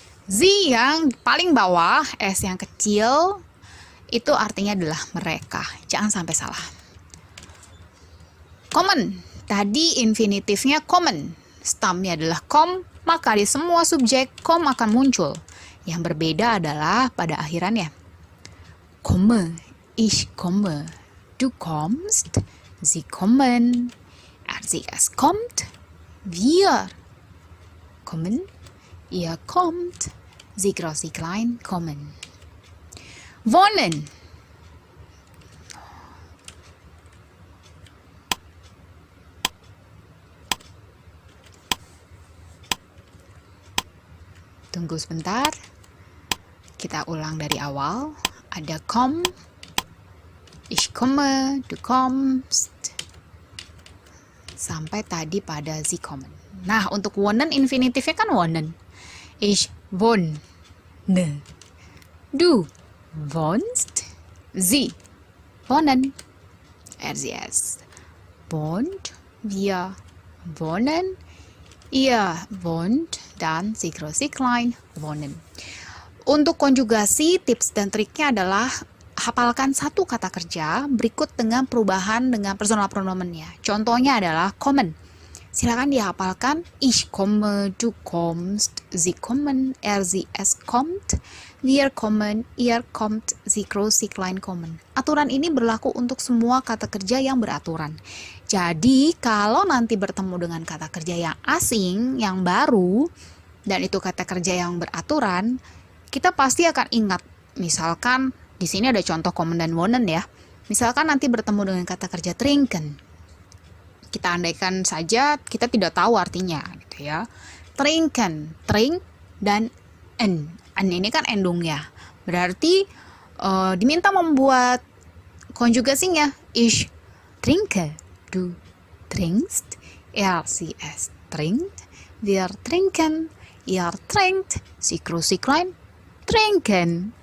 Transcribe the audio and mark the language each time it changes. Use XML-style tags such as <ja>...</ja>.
<id>Sie yang paling bawah, S yang kecil, itu artinya adalah mereka. Jangan sampai salah. Kommen. Tadi infinitifnya kommen. Stamnya adalah kom, maka di semua subjek kom akan muncul. Yang berbeda adalah pada akhirannya.</id> <de>Komme, ich komme, du kommst, sie kommen, es kommt, wir kommen, ihr kommt, sie groß, sie klein kommen. Wohnen.</de> <id>Tunggu sebentar. Kita ulang dari awal. Ada komm,</id> <de>ich komme, du kommst,</de> <id>sampai tadi pada</id> <de>sie kommen.</de> <id>Nah, untuk wohnen infinitifnya kan wohnen.</id> <de>Ich wohne. Du wohnst. Sie wohnen. RCS wohnt. Wir wohnen. Ihr wohnt. Dan sie groß, sie klein wohnen.</de> <id>Untuk konjugasi, tips dan triknya adalah hafalkan satu kata kerja berikut dengan perubahan dengan personal pronomennya. Contohnya adalah kommen. Silakan dihafalkan.</id> <de>Ich komme, du kommst, sie kommen, es kommt, wir kommen, ihr kommt, sie groß, sie klein kommen.</de> <id>Aturan ini berlaku untuk semua kata kerja yang beraturan. Jadi, kalau nanti bertemu dengan kata kerja yang asing, yang baru, dan itu kata kerja yang beraturan, kita pasti akan ingat. Misalkan di sini ada contoh kommen dan wohnen ya. Misalkan nanti bertemu dengan kata kerja trinken. Kita andaikan saja kita tidak tahu artinya gitu ya. Trinken, trink dan En ini kan endungnya. Berarti diminta membuat konjugasinya.</id> <de>Ich trinke, du trinkst, er sie es trinkt, wir trinken, ihr trinkt, sie groß, sie klein, trinken.</de>